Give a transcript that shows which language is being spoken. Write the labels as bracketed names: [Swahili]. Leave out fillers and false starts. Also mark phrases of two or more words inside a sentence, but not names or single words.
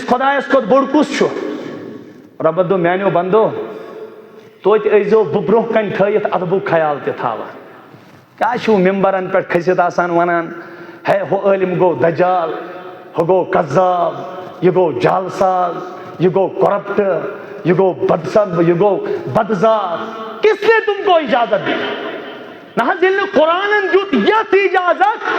[Kashmiri] خۄدایس کھۄتہٕ بوٚڑ کُس چھُ رۄبن دوٚپ میانیو بندو توتہِ ٲسۍزیو بہٕ برونٛہہ کنہِ تھٲیِتھ ادبُک خیال تہِ تھاوان کیٛاہ چھُو ممبرن پٮ۪ٹھ کھٔسِتھ آسان ونان ہے ہُہ عٲلِم گوٚو دجال ہُہ گوٚو قذاب یہِ گوٚو جال ساز یہِ گوٚو کرپٹ یہ گو بدسب یہ گو بدذات [Urdu] کس نے تم کو اجازت دی [Kashmiri] نہ دل قرآن دیت یت اجازت